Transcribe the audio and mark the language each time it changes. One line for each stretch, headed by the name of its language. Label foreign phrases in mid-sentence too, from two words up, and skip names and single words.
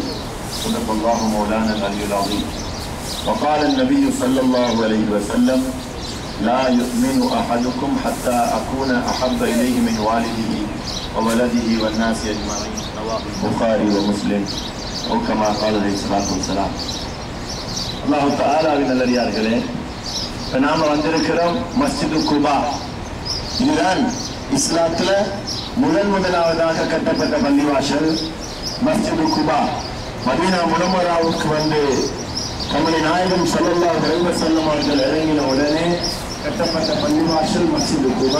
Arabic: صدق الله مولانا العلي العظيم. وقال النبي صلى الله عليه وسلم: لا يؤمن أحدكم حتى أكون أحب إليه من والده وولده والناس أجمعين. رواه البخاري ومسلم أو كما قال عليه الصلاة والسلام. الله تعالى من
Tamil: நல்லடியார்களே, நாம வந்திருக்கிறோம் மஸ்ஜிது குபா. இதுதான் இஸ்லாத்துல முதலாவதாக கட்டப்பட்ட பள்ளிவாசல் மஸ்ஜிது குபா. மதீனா முனவ்வராவுக்கு வந்து கண்மணி நாயகம்
Arabic: صلى الله عليه وسلم
Tamil: அவர்கள் இறங்கின உடனே கட்டப்பட்ட பள்ளிவாசல் மஸ்ஜிது குபா.